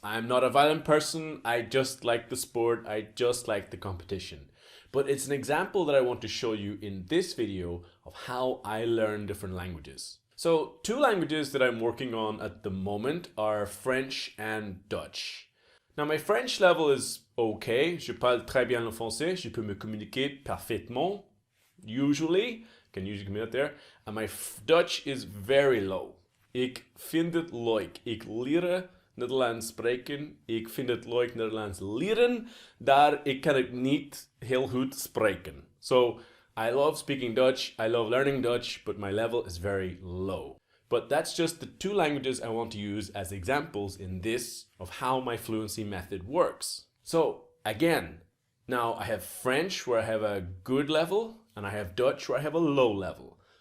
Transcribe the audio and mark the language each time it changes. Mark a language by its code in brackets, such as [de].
[en] I'm not a violent person. I just like the sport. I just like the competition. But it's an example that I want to show you in this video of how I learn different languages. So two languages that I'm working on at the moment are French and Dutch. Now my French level is okay. [fr] Je parle très bien le français. Je peux me communiquer parfaitement. [en] Usually, can usually communicate there. And my Dutch is very low. [nl] Ik vind het leuk. Ik leren Nederlands spreken. Ik vind het leuk Nederlands leren. Daar ik kan het niet heel goed spreken. [en] So I love speaking Dutch. I love learning Dutch, but my level is very low. But that's just the two languages I want to use as examples in this of how my fluency method works. So again, now I have French where I have a good level and I have Dutch where I have a low level.